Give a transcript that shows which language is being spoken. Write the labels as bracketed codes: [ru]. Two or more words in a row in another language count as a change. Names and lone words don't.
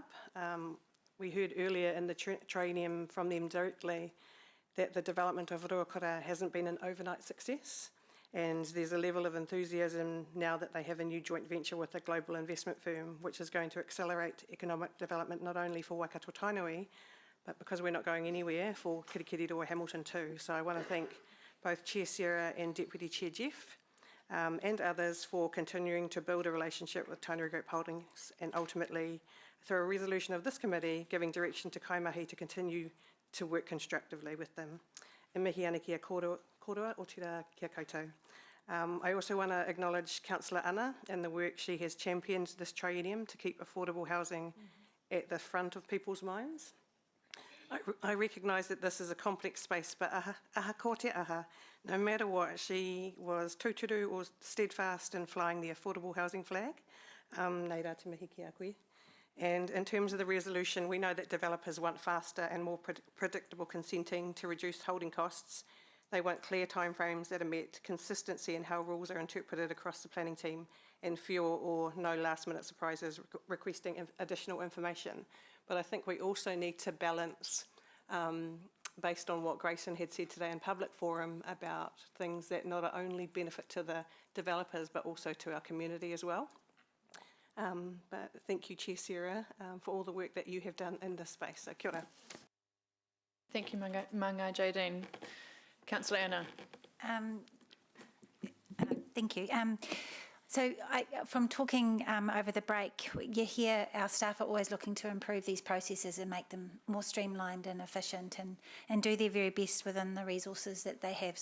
[en] We heard earlier in the training from them directly that the development of Ruakura hasn't been an overnight success, and there's a level of enthusiasm now that they have a new joint venture with a global investment firm, which is going to accelerate economic development not only for Waikato Tainui, but because we're not going anywhere, for Kirikiri or Hamilton too. So I want to thank both Chair Sarah and Deputy Chair Jeff and others for continuing to build a relationship with Tainui Group Holdings, and ultimately, through a resolution of this committee, giving direction to Kaimahi to continue to work constructively with them. [mi] E mihi ana kia korua o tira kia koutou. [en] I also want to acknowledge Councillor Anna and the work she has championed this triennium to keep affordable housing at the front of people's minds. I recognise that this is a complex space, but [mi] aha ko te aha. [en] No matter what, she was tūturu or steadfast in flying the affordable housing flag. [mi] Nei rā te mihi ki a koe. [en] And in terms of the resolution, we know that developers want faster and more predictable consenting to reduce holding costs. They want clear timeframes that are met, consistency in how rules are interpreted across the planning team, and fewer or no last-minute surprises requesting additional information. But I think we also need to balance, based on what Grayson had said today in public forum, about things that not only benefit to the developers but also to our community as well. But thank you, Chair Sarah, for all the work that you have done in this space. [mi] So kia ora. [en] Thank you, Mangai Jadine. Councillor Anna. Thank you. So from talking over the break, you hear our staff are always looking to improve these processes and make them more streamlined and efficient, and do their very best within the resources that they have.